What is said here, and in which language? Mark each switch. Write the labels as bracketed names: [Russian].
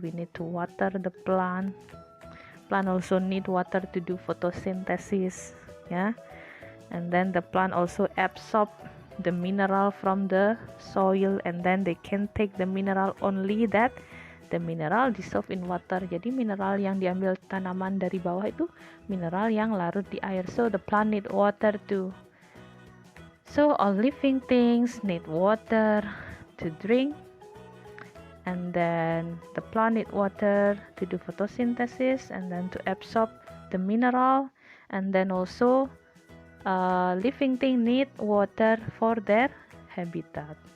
[English] We need to water the plant. Plant also need water to do photosynthesis, yeah. And then the plant also absorb the mineral from the soil, and then they can take the mineral only that the mineral dissolve in water. [Indonesian] Jadi mineral yang diambil tanaman dari bawah itu mineral yang larut di air. [English] So the plant need water too. So all living things need water to drink, and then the plant need water to do photosynthesis, and then to absorb the mineral, and then also living thing need water for their habitat.